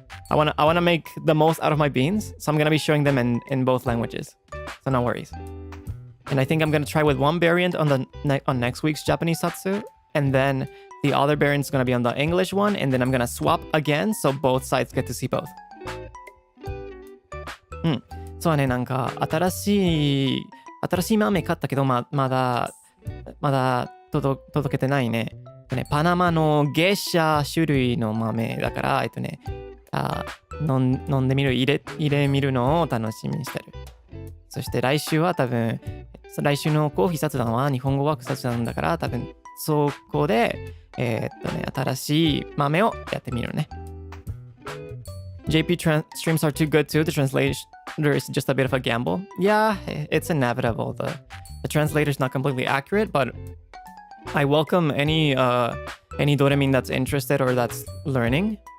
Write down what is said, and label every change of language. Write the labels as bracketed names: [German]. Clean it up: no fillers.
[English] I wanna make the most out of my beans, so I'm gonna be showing them in both languages. So no worries. And I think I'm gonna try with one variant on next week's Japanese satsu, and then the other variant is gonna be on the English one, and then I'm gonna swap again so both sides get to see both. [Japanese] そうね、なんか新しい豆買ったけどまだ届けてないね。パナマのゲシャ種類の豆だから飲んでみる入れみるのを楽しみにしてる。そして来週は多分来週のコーヒー雑談は日本語ワーク雑談だから多分そこで新しい豆をやってみるね。 [English] JP streams are too good too. The translator is just a bit of a gamble. Yeah, it's inevitable. The translator is not completely accurate, but I welcome any doremin that's interested or that's learning.